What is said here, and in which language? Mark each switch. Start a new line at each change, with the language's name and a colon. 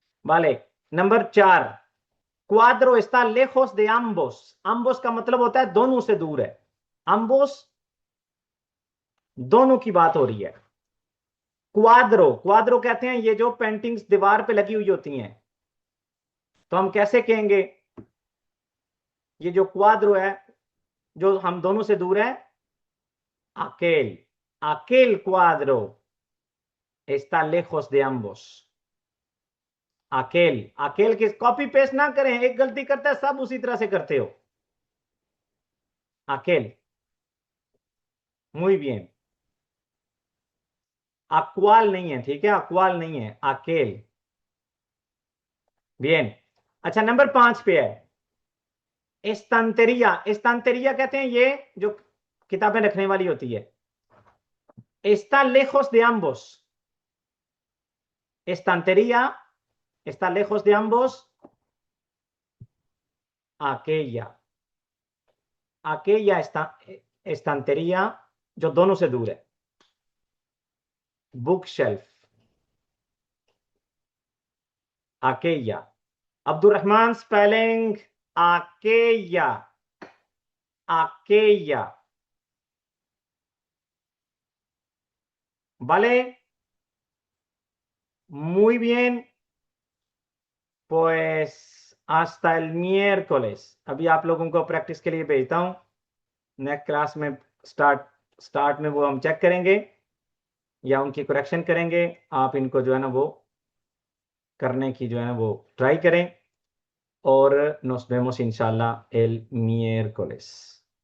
Hindi: वाले, number
Spanish: 4, क्वाद्रो está lejos de ambos।
Hindi: ambos का मतलब होता है दोनों से दूर है, ambos दोनों की बात हो रही है। क्वाद्रो, क्वाद्रो कहते हैं ये जो पेंटिंग्स दीवार पे लगी हुई होती हैं, तो हम कैसे कहेंगे? ये जो क्वाद्रो है जो हम दोनों से दूर है,
Spanish: aquel, aquel cuadro está lejos de ambos।
Hindi: अकेल, अकेल किस, कॉपी पेस्ट ना करें, एक गलती करता है सब उसी तरह से करते हो।
Spanish: अकेल, muy bien।
Hindi: अक्वाल नहीं है, ठीक है, अक्वाल नहीं है, अकेल।
Spanish: bien।
Hindi: अच्छा, नंबर 5 पे है एस्तांतेरिया। एस्तांतेरिया कहते हैं ये जो किताबें रखने वाली होती है।
Spanish: está lejos de ambos। एस्तांतेरिया ¿Está lejos de ambos? Aquella. Aquella estantería,
Hindi: जो दोनों से दूर है.
English: Bookshelf.
Spanish: Aquella. Abdurrahman spelling aquella. Aquella. ¿Vale? Muy bien. Pues hasta el miércoles.
Hindi: अभी आप लोगों को प्रैक्टिस के लिए भेजता हूँ. नेक्स्ट क्लास में स्टार्ट में वो हम चेक करेंगे या उनकी करेक्शन करेंगे. आप इनको जो है ना वो करने की जो है ना वो ट्राई करें. और
Spanish: nos vemos inshallah el miércoles.